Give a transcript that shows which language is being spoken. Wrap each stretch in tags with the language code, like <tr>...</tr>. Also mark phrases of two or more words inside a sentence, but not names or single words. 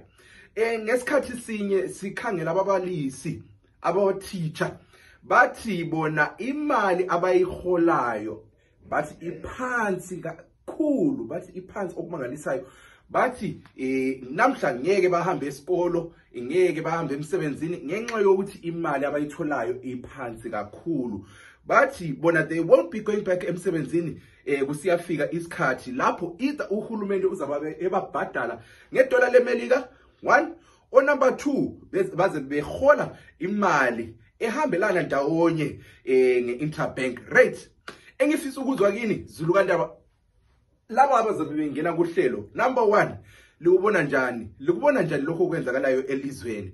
<nd>Ngesikhathi sinye sikhangela ababalisi, abo-teacher, bathi bona imali abayiholayo bathi iphansi kakhulu, bathi iphansi okumangalisayo. Bathi namhla ngeke bahambe esikolo, ngeke bahambe emsebenzini ngenxa yokuthi imali abayitholayo iphansi kakhulu. Bathi bona</nd> <en>they won't be going back</en> <nd>emsebenzini kusiyafika isikhathi lapho either uhulumende uzababe ebabhadala ngedola leMelika 1 or number 2 baze behola imali ehambelana ndawonye nge-</nd> <en>interbank rate.</en> <nd>Engifisa ukuzwa kini Zulukandaba, laba abazabe bengena kuhlelo, number 1 likubona njani lokho kwenzakalayo elizweni?</nd>